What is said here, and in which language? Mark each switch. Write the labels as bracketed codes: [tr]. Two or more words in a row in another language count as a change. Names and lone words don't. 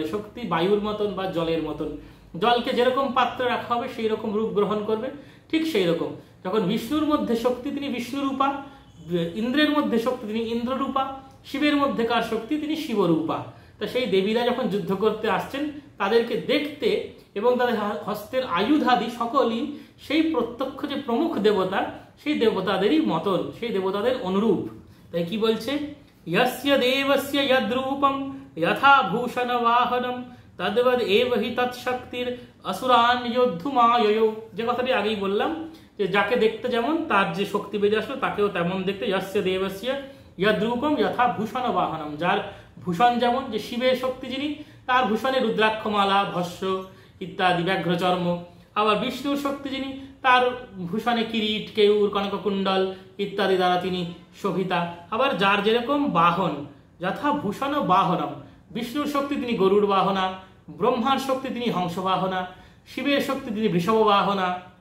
[bn] শক্তি বায়ুর মতন বা জলের মতন, জলকে যেরকম পাত্রে রাখা হবে সেই রকম রূপ গ্রহণ করবে, ঠিক সেই রকম যখন বিষ্ণুর মধ্যে শক্তি তিনি বিষ্ণুরূপা, ইন্দ্রের মধ্যে শক্তি তিনি ইন্দ্ররূপা, শিবের মধ্যেকার শক্তি তিনি শিবরূপা। তা সেই দেবীরা যখন যুদ্ধ করতে আসছেন তাদেরকে দেখতে এবং তাদের হস্তের আয়ুধাদি সকলই সেই প্রত্যক্ষ যে প্রমুখ দেবতা সেই দেবতাদেরই মতন, সেই দেবতাদের অনুরূপ। তাই কি বলছে, [sa] यस्य देवस्य यद्रूपं यथा भूषण वाहनम तद्वद एव हि तत्शक्तिर असुरान योद्धुमाययो। [bn] যে কথাটি আগেই বললাম যে যাকে দেখতে যেমন তার যে শক্তি বেরিয়ে আসলো তাকেও তেমন দেখতে। [sa] यस्य देवस्य यद्रूपम यथा भूषण वाहनम, [bn] যার ভূষণ যেমন, যে শিবের শক্তি যিনি তার ভূষণে রুদ্রাক্ষমালা, ভস্য ইত্যাদি, ব্যাঘ্রচর্ম। আবার বিষ্ণুর শক্তি যিনি তার ভূষণে কিরিট, কেউর, কনককুণ্ডল ইত্যাদি দ্বারা তিনি শোভিতা। আবার যার যেরকম বাহন, [sa] यथा भूषण वाहनम, [bn] বিষ্ণুর শক্তি তিনি গরুড় বাহনা, ব্রহ্মার শক্তি তিনি হংস বাহনা, শিবের শক্তি তিনি বৃষভ বাহনা।